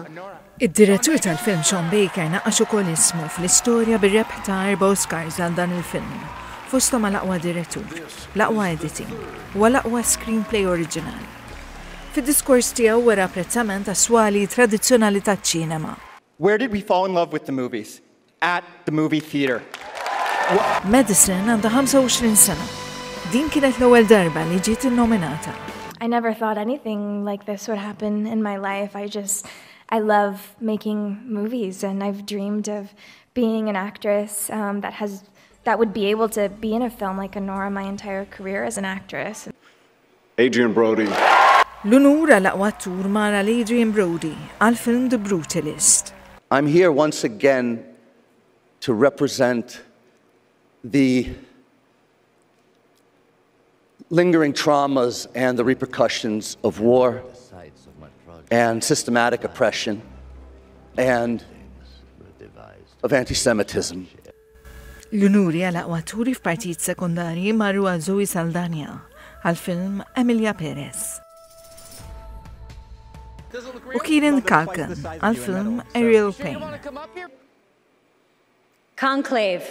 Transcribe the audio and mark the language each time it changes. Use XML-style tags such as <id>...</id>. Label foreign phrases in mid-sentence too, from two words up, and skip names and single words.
<mt>Id-direttur tal-film Sean Baker naqqax ukoll ismu fl-istorja bir-rebħ ta' 4 Oscars għal dan il-film. Fosthom l-aqwa direttur, l-aqwa editing u l-aqwa screenplay oriġinali. Fid-diskors tiegħu wara apprezzament għas-swali tradizzjonali taċ-ċinema.</mt> <en>Where did we fall in love with the movies? At the movie theater.</en> <mt>Madison għandha 25 sena. Din kienet l-ewwel darba li ġiet innominata.</mt> <en>I never thought anything like this would happen in my life. I love making movies, and I've dreamed of being an actress that would be able to be in a film like Anora my entire career as an actress. Adrien Brody.</en> <mt>L-unur għal-aqwa attur mara l-Adrien Brody għal-film The Brutalist.</mt> <en>I'm here once again to represent the lingering traumas and the repercussions of war and systematic oppression and of anti-Semitism.</en> <mt>L-unuri għal-aqwa atturi f'partijiet sekundarji marru għal Zoe Saldana għal-film Emilia Perez. U Kieran Culkin għal-film Ariel Payne. Conclave.</mt>